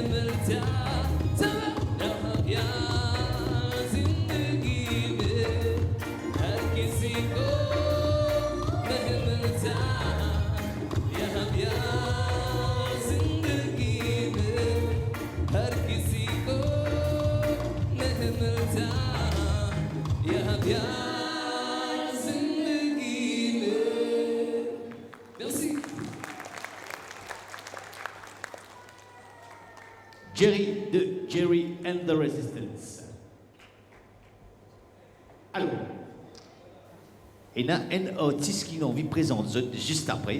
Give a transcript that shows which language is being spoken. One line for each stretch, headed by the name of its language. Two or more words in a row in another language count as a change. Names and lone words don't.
Hindi: मिलता यहाँ प्यार जिंदगी में हर किसी को नहीं मिलता यहाँ प्यार जिंदगी में हर किसी को नहीं मिलता यहाँ प्यार जिंदगी में merci
French: Jerry de Jerry and the Resistance. Alors, il y a un artiste qui nous présente juste après.